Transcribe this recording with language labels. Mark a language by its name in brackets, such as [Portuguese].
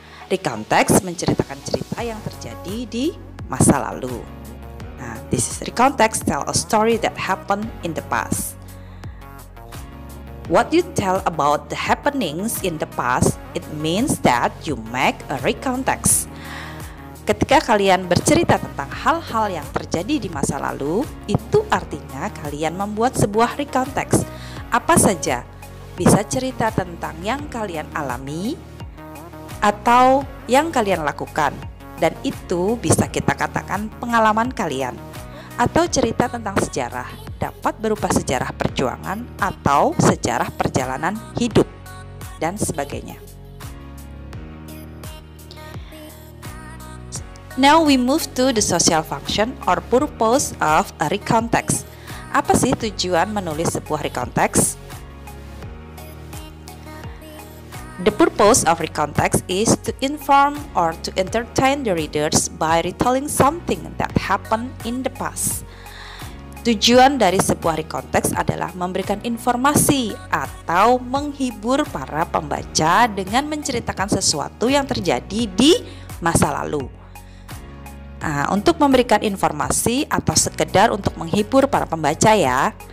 [Indonesian] Recount text menceritakan cerita yang terjadi di masa lalu. [English] Nah, this is recount text tell a story that happened in the past. What you tell about the happenings in the past, it means that you make a recount text. [Indonesian] Ketika kalian bercerita tentang hal-hal yang terjadi di masa lalu, itu artinya kalian membuat sebuah recount text. Apa saja? Bisa cerita tentang yang kalian alami atau yang kalian lakukan. Dan itu bisa kita katakan pengalaman kalian. Atau cerita tentang sejarah, dapat berupa sejarah perjuangan atau sejarah perjalanan hidup. dan sebagainya. [English] Now we move to the social function or purpose of a recount text. [Indonesian] Apa sih tujuan menulis sebuah recount text? [English] The purpose of recount text is to inform or to entertain the readers by retelling something that happened in the past. [Indonesian] Tujuan dari sebuah recount text adalah memberikan informasi atau menghibur para pembaca dengan menceritakan sesuatu yang terjadi di masa lalu. Nah, untuk memberikan informasi atau sekedar untuk menghibur para pembaca ya.